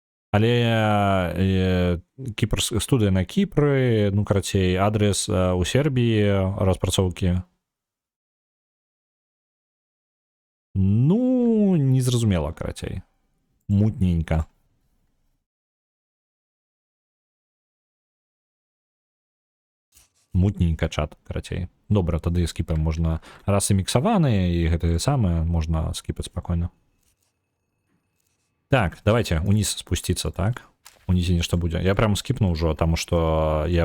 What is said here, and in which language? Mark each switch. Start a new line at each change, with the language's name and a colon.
Belarusian: Але студыя на Кіпры, ну, карацей, адрес у Сербіі распрацоўкі. Ну, незразумела, карацей. Мутненько. Мутненько чат, карацей. Добра, тады скіпаем можна. Раз і міксаваныя, і гэтае самае, можна скіпаць спакойна.
Russian: Так, давайте униз спуститься, так? Унизе нечто будет. Я прям скипну уже, потому что я...